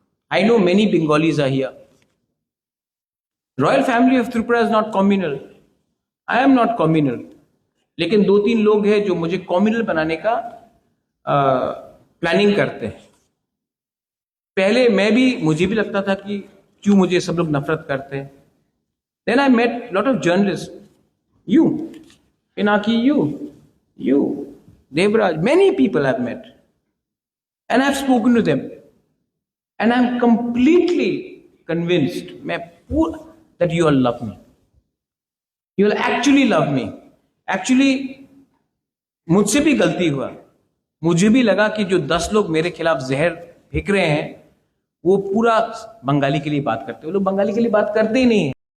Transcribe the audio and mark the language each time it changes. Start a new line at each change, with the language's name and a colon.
English: I know many Bengalis are here. Royal family of Tripura is not communal. I am not communal.
Hindi: लेकिन 2-3 लोग हैं जो मुझे communal बनाने का प्लानिंग करते हैं। पहले मुझे भी लगता था कि क्यों मुझे सब लोग नफरत करते हैं।
English: Then I met lot of journalist, you Pinaki, you Devraj, many people I've met and I've spoken to them and I'm completely convinced that you all love me. You will actually love me.
Hindi: Actually मुझसे भी गलती हुआ। मुझे भी लगा कि जो 10 लोग मेरे खिलाफ जहर फेंक रहे हैं वो पूरा बंगाली के लिए बात करते हैं। वो लोग बंगाली के लिए बात करते ही नहीं है।